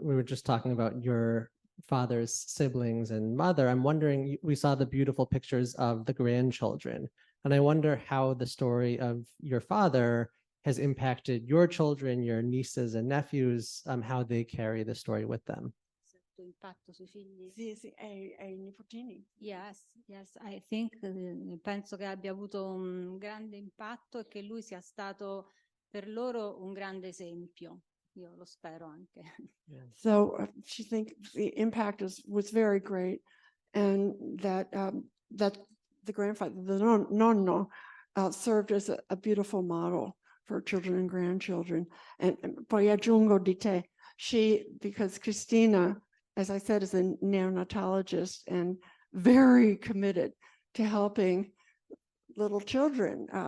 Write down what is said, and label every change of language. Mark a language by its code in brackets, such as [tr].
[en] We were just talking about your father's siblings and mother. I'm wondering, we saw the beautiful pictures of the grandchildren, and I wonder how the story of your father has impacted your children, your nieces and nephews, how they carry the story with them. [it] Impatto sui figli? Sì, ai nipotini. [en] Yes, I think, [it] penso che abbia avuto un grande impatto e che lui sia stato per loro un grande esempio. Io lo spero anche. [en] So she thinks the impact was very great, and that the grandfather, the nonno, served as a beautiful model for children and grandchildren. And [it] poi aggiungo di te, [en] because Christina, as I said, is a neonatologist and very committed to helping little children.